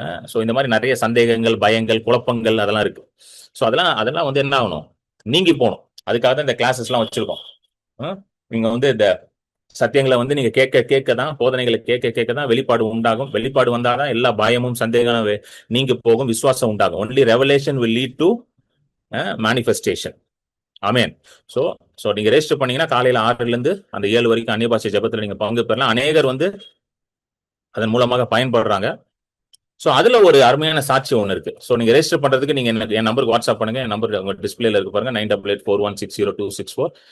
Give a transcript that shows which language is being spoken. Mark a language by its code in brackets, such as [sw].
[ta] So இந்த மாதிரி நிறைய சந்தேகங்கள், பயங்கள், குழப்பங்கள் அதெல்லாம் இருக்கு. ஸோ அதெல்லாம் வந்து என்ன ஆகணும், நீங்கி போகணும். அதுக்காக தான் இந்த கிளாஸஸ் எல்லாம் வச்சிருக்கோம். நீங்க வந்து இந்த சத்தியங்களை வந்து நீங்க கேட்க தான், போதனைகளை கேட்க தான் வெளிப்பாடு உண்டாகும். வெளிப்பாடு வந்தாதான் எல்லா பயமும் சந்தேகம் நீங்க போகும், விசுவாசம் உண்டாகும். [en] Only revelation will lead to manifestation. [ta] Amen. So நீங்க ரெஜிஸ்டர் பண்ணீங்கன்னா காலையில 6ல இருந்து அந்த 7 வரைக்கும் அந்நிய பாஷை ஜெபத்துல நீங்க பங்கு பெறலாம். அநேகர் வந்து அதன் மூலமாக பயன்படுறாங்க. ஸோ அதுல ஒரு அருமையான சாட்சி ஒன்று இருக்கு. ஸோ நீங்க ரெஜிஸ்டர் பண்றதுக்கு நீங்க என் நம்பருக்கு வாட்ஸ்அப் பண்ணுங்க. என் நம்பர் உங்க டிஸ்பிளேல இருக்கு பாருங்க, 9884160264.